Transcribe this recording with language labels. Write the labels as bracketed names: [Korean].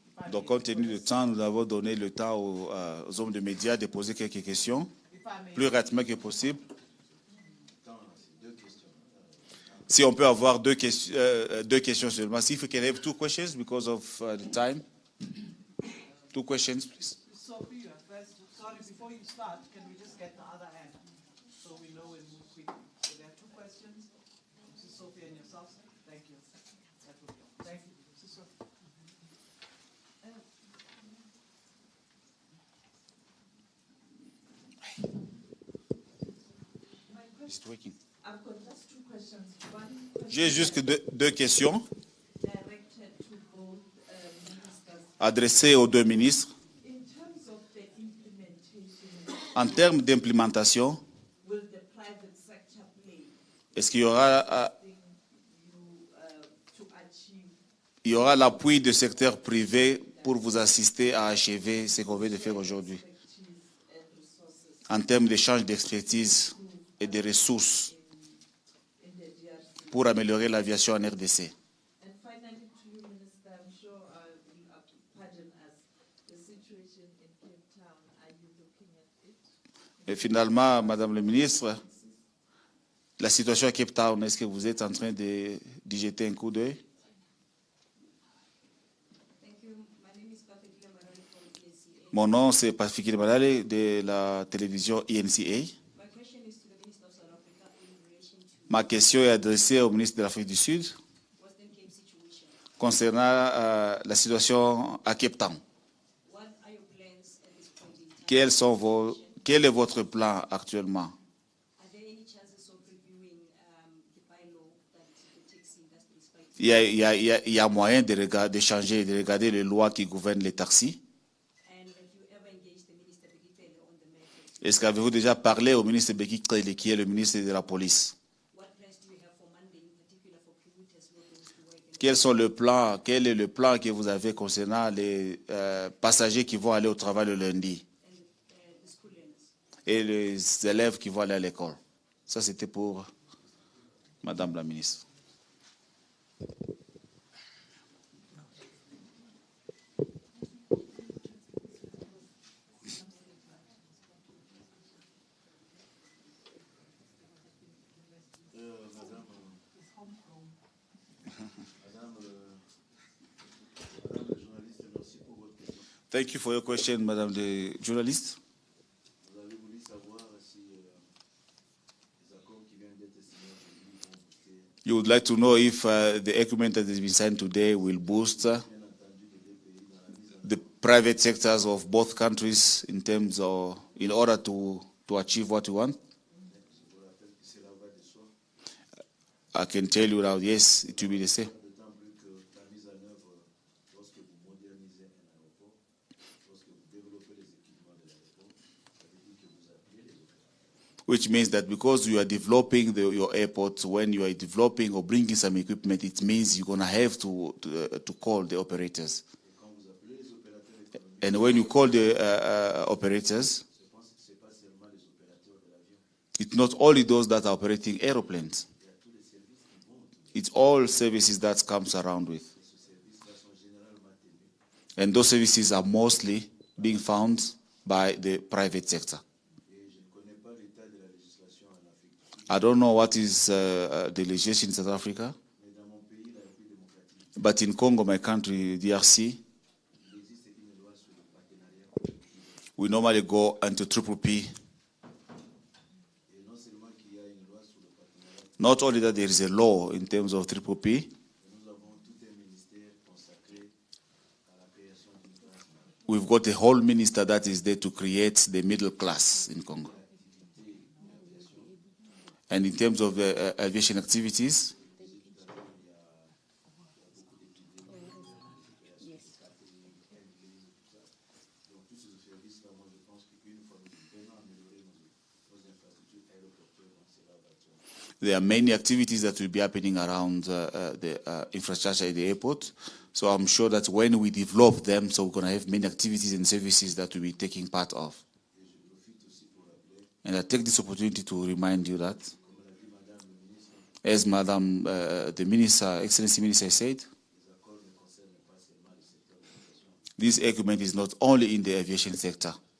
[French] Donc, compte tenu du temps, nous avons donné le temps aux hommes de médias de poser quelques questions, plus rapidement que possible. Si on peut avoir deux questions seulement. [English] Si we can have 2 questions because of the time. 2 questions, please. Sophia, first, sorry, before you start, can we just get the other hand so we know and move quickly? So there are 2 questions. Mrs. Sophia and yourself. Thank you. That will go. Thank you. Mrs. Sophia. Is it working? I've got just 2 questions. One [French] J'ai juste deux questions [English] directed to both ministers. [French] adressées aux 2 ministres. [English] In terms of the implementation, [French] En termes d'implémentation, [English] will the private sector play [French] est-ce qu'il y aura, [English] to achieve [French] il y aura l'appui du secteur privé pour vous assister à achever ce qu'on vient de faire aujourd'hui en termes d'échange d'expertise et de ressources [English] in the DRC? [French] pour améliorer l'aviation en RDC? [English] And finally, to you, Minister, I'm sure you pardon us. The situation in Cape Town, are you looking at it? [French] Et finalement, Madame le ministre, la situation à Cape Town, est-ce que vous êtes en train d'y jeter un coup d'œil? [English] Thank you. My name is Patricia Marale from DRC. [French] Mon nom, c'est Patrick Malale de la télévision INCA. [English] My question is to the Minister of South Africa in relation to [French] Ma question est adressée au ministre de l'Afrique du Sud [English] Western Cape situation. [French] concernant la situation à Cape Town. [English] What are your plans at this point in time? [French] Quel est votre plan actuellement? [English] Are there any chances of reviewing the bylaw that the taxi industry is fighting? [French] Il y a moyen de changer, de regarder les lois qui gouvernent les taxis. [English] And have you ever engaged the Minister Bekitele on the matter? [French] Est-ce qu'avez-vous déjà parlé au ministre Beki Kele, qui est le ministre de la police? [English] What plans do you have for Monday, in particular for commuters who are going to work? [French] Quel est le plan que vous avez concernant les passagers qui vont aller au travail le lundi [English] The school learners. [French] et les élèves qui vont aller à l'école? Ça, c'était pour Madame la ministre. [English] Thank you for your question, Madame the journalist. [French] Vous avez voulu savoir si les accords qui viennent d'être signés aujourd'hui vont booster [English] You would like to know if the agreement that has been signed today will boost the private sectors of both countries in terms of, in order to achieve what you want. I can tell you now, yes, it will be the same. [French] d'autant plus que la mise en œuvre, lorsque vous modernisez un aéroport, lorsque vous développez les équipements de l'aéroport, ça veut dire que vous appuyez les opérateurs. [English] Which means that because you are developing your airport, when you are developing or bringing some equipment, it means you're going to have to call the operators. [French] Et quand vous appelez les opérateurs économiques, [English] And when you call the operators, [French] c'est pas seulement les opérateurs de l'avion, [English] it's not only those that are operating aeroplanes. [French] il y a tous les services qui vont autour. [English] It's all services that comes around with. [French] Et ces services-là sont généralement tenus. [English] And those services are mostly being found by the private sector. [French] Et je ne connais pas l'état de la législation en Afrique du Sud, [English] I don't know what is the legislation in South Africa, [French] mais dans mon pays, la République démocratique, [English] but in Congo, my country, DRC, [French] il existe une loi sur le partenariat. [English] we normally go into triple P. [French] Et non seulement qu'il y a une loi sur le partenariat, [English] Not only that there is a law in terms of triple P, [French] mais nous avons tout un ministère consacré à la création d'une classe moyenne. [English] we've got a whole minister that is there to create the middle class in Congo. And in terms of aviation activities, [French] Donc tous ces services-là, moi je pense qu'une fois nous venons améliorer nos infrastructures aéroportuaires, donc c'est là où [English] There are many activities that will be happening around the infrastructure at the airport. So I'm sure that when we develop them, so we're going to have many activities and services that we'll be taking part of. And I take this opportunity to remind you that, as Madam the Minister, Excellency Minister said, this agreement is not only in the aviation sector.